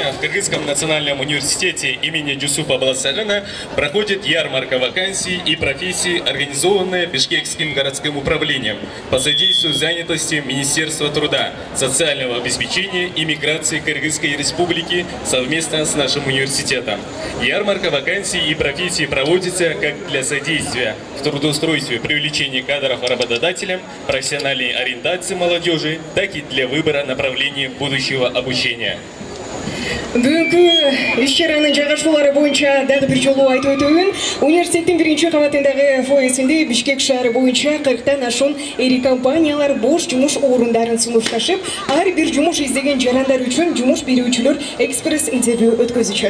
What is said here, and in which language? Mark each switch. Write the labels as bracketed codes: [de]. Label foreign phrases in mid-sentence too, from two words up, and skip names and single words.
[ru] Кыргызском национальном университете имени Джусупа Баласарина проходит ярмарка вакансий и профессий, организованная Бишкекским городским управлением по содействию занятости Министерства труда, социального обеспечения и миграции Кыргызской республики совместно с нашим университетом. Ярмарка вакансий и профессий проводится как для содействия в трудоустройстве, привлечении кадров работодателям, профессиональной ориентации молодежи, так и для выбора направлений будущего обучения. [ky] Бүгүнкү иш-чаранын жайгашуулары боюнча дагы бир жолу айтып өтөйүн. Университеттин биринчи кабатындагы фойесинде Бишкек шаары боюнча 40тан ашуун ири компаниялар бош жумуш орундарын сунушташып, ар бир жумуш издеген жарандар үчүн жумуш берүүчүлөр экспресс интервью өткөзүшөт.